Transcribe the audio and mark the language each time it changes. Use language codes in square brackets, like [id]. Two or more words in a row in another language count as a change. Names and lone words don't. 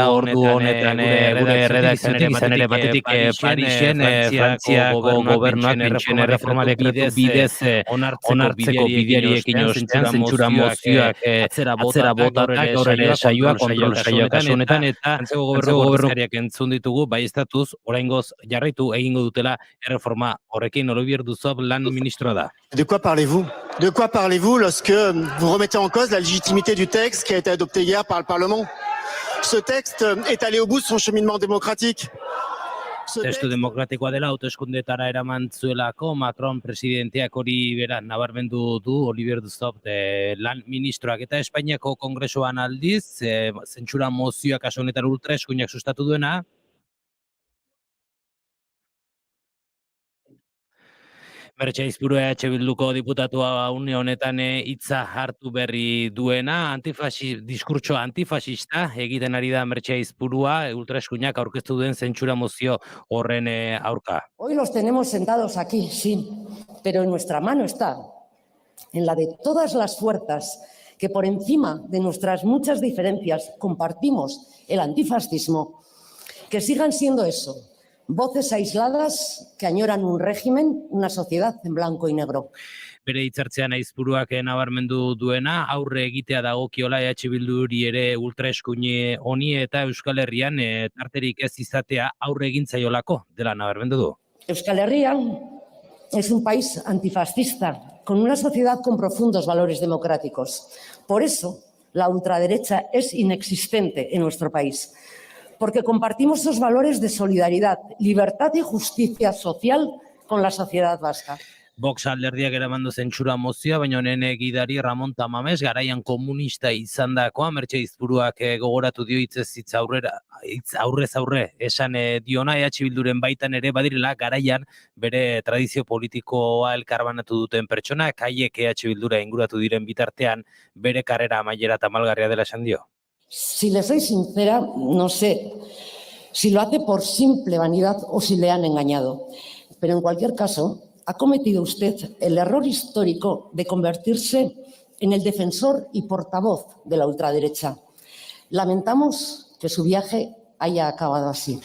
[eu] ordu honetan gure redakzionetik izan ere batetik Parisen, Frantziako gobernuak pentsioen erreforma dekretu bidez onartzeko bideari ekin ostean zentsura mozioak atzera botatak gaur ere saioa, kontrol saioa kasu honetan, eta antzeko gobernuak entzun ditugu, bai estatuz, oraingoz jarraitu egingo dutela erreforma horrekin. Olivier Dussopt lan ministroa da. [fr] De quoi parlez-vous? De quoi parlez-vous lorsque vous remettez en cause la légitimité du texte qui a été adopté hier par le Parlement? Ce texte est allé au bout de son cheminement démocratique. [eu] Testu demokratikoa dela hauteskundetara eraman zuelako Macron presidenteak hori bera nabarmendu du Olivier Dussopt lan ministroak, eta Espainiako Kongresuan aldiz zentsura mozioak kasu honetan ultraeskuinak sustatu duena. Mertxe Aizpuru EH Bilduko diputatua une honetan hitza hartu berri duena, diskurtso antifasista egiten ari da Mertxe Aizpurua ultraeskuinak aurkeztu duen zentsura mozio horren aurka. [es] Hoy los tenemos sentados aquí, sí, pero en nuestra mano está, en la de todas las fuerzas que por encima de nuestras muchas diferencias compartimos el antifascismo, que sigan siendo eso. Voces aisladas que añoran un régimen, una sociedad en blanco y negro. [eu] Bere hitzartzean Aizpuruak nabarmendu duena, aurre egitea dagokiola EH Bilduri ere ultraeskuine honi eta Euskal Herrian tarterik ez izatea aurre egintzaiolako dela nabarmendu du. [es] Euskal Herria es un país antifascista, con una sociedad con profundos valores democráticos. Por eso, la ultraderecha es inexistente en nuestro país. Porque compartimos esos valores de solidaridad, libertad y justicia social con la sociedad vasca. [eu] Vox alderdiak eramandu zentsura mozioa, baina honen gidari Ramon Tamames garaian komunista izandakoa Mertxe Aizpuruak gogoratu dio hitz aurrez aurre esan diona EH Bilduren baitan ere badirela garaian bere tradizio politikoa elkarbanatu duten pertsonak, haiek EH Bildura inguratu diren bitartean bere karrera amaiera tamalgarria dela esan dio. [es] Si le soy sincera, no sé si lo hace por simple vanidad o si le han engañado. Pero en cualquier caso, ha cometido usted el error histórico de convertirse en el defensor y portavoz de la ultraderecha. Lamentamos que su viaje haya acabado así.